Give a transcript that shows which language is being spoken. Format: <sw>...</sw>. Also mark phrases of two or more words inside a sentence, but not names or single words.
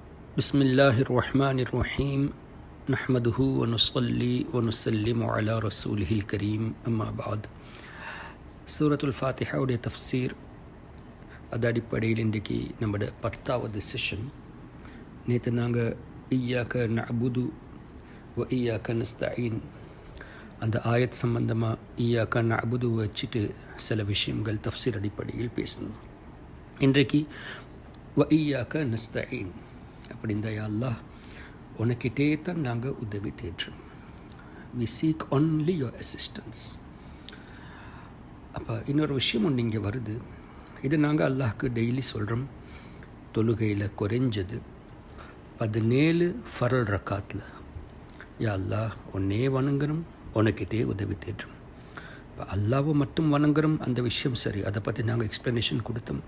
<ar>بسم الله الرحمن الرحيم نحمده ونصلي ونسلم على رسوله الكريم أما بعد</ar> <ta>சூரத்துல் ஃபாத்திஹாவுடைய தஃப்சீர் அது அடிப்படையில் இன்றைக்கு நம்மளோட 10வது செஷன். நேற்று நாங்கள்</ta> <ar>إياك نعبد وإياك نستعين</ar> <ta>அந்த ஆயத் சம்பந்தமாக</ta> <ar>إياك نعبد</ar> <ta>வச்சுட்டு சில விஷயங்கள் தஃப்சீர் அடிப்படையில் பேசணும். இன்றைக்கு</ta> <ar>وإياك نستعين</ar> <ta>அப்படின்ற</ta> <ar>يا الله</ar> <ta>உனக்கிட்டே தான் நாங்கள் உதவி தேடுறோம்.</ta> <en>We seek only your assistance.</en> <ta>அப்போ இன்னொரு விஷயம் ஒன்று இங்கே வருது. இது நாங்கள் அல்லாஹ்க்கு டெய்லி சொல்கிறோம். தொழுகையில் குறைஞ்சது 17 ஃபரல் ரக்காத்தில்</ta> <ar>يا الله</ar> <ta>உன்னே வணங்குறோம், உனக்கிட்டே உதவி தேடுறோம். இப்போ அல்லாவை மட்டும் வணங்குறோம், அந்த விஷயம் சரி, அதை பற்றி நாங்கள் எக்ஸ்ப்ளனேஷன் கொடுத்தோம்.</ta>